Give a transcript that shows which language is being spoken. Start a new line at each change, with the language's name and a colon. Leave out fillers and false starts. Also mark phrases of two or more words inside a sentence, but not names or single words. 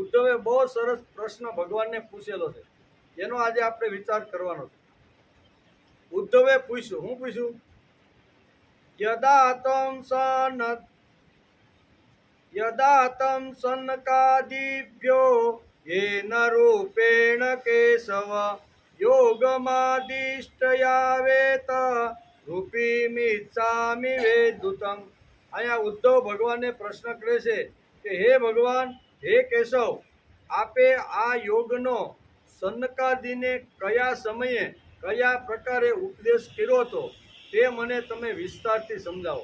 Gujarati: ઉદ્ધવે બહુ સરસ પ્રશ્ન ભગવાનને પૂછેલો છે, એનો આજે આપણે વિચાર કરવાનો છે. ઉદ્ધવે પૂછ્યું, હું પૂછ્યું?
Sanskrit: यदा तम सनकादिभ्यो येन रूपेण केशव योगमादिष्टयावेत रूपीमिच्छामि वेदुतम.
Gujarati: અહીંયા ઉદ્ધવ ભગવાનને પ્રશ્ન કરે છે કે હે ભગવાન, હે કેશવ, આપે આ યોગનો સનકાદિને કયા સમયે કયા પ્રકારે ઉપદેશ કર્યો હતો તે મને તમે વિસ્તારથી સમજાવો.